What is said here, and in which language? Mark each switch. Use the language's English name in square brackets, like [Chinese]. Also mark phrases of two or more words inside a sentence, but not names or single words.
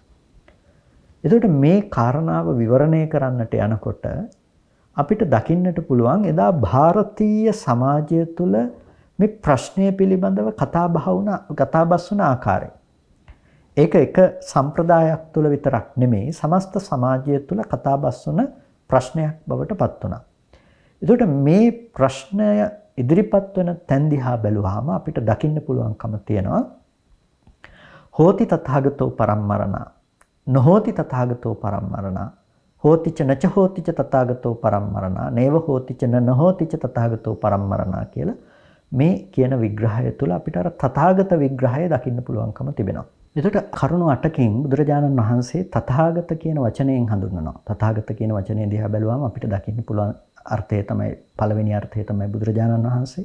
[Sinhala] එතකොට මේ කාරණාව විවරණය කරන්නට යනකොට අපිට දකින්නට පුළුවන් එදා ಭಾರತೀಯ සමාජය තුළ මේ ප්‍රශ්නය පිළිබඳව කතාබස් වුණ ආකාරය. ඒක එක සම්ප්‍රදායක් තුළ විතරක් නෙමෙයි සමස්ත සමාජය තුළ කතාබස් වුණ ප්‍රශ්නයක් බවට පත් වුණා. එතකොට මේ ප්‍රශ්නය ඉදිරිපත් වෙන තැන් දිහා බැලුවාම අපිට දකින්න පුළුවන්කම තියෙනවා [Pali] හෝති තථාගතෝ පරම්මරණා නොහෝති තථාගතෝ පරම්මරණා හෝතිච නච හෝතිච තථාගතෝ පරම්මරණා නේව හෝතිච නහෝතිච තථාගතෝ පරම්මරණා [Sinhala] කියලා මේ කියන විග්‍රහය තුළ අපිට අර තථාගත විග්‍රහය දකින්න පුළුවන්කම තිබෙනවා. එතකොට කරුණු 8කින් බුදුරජාණන් වහන්සේ තථාගත කියන වචනයෙන් හඳුන්වනවා. තථාගත කියන වචනේ දිහා බැලුවාම අපිට දකින්න පුළුවන් අර්ථය තමයි පළවෙනි අර්ථය තමයි බුදුරජාණන් වහන්සේ.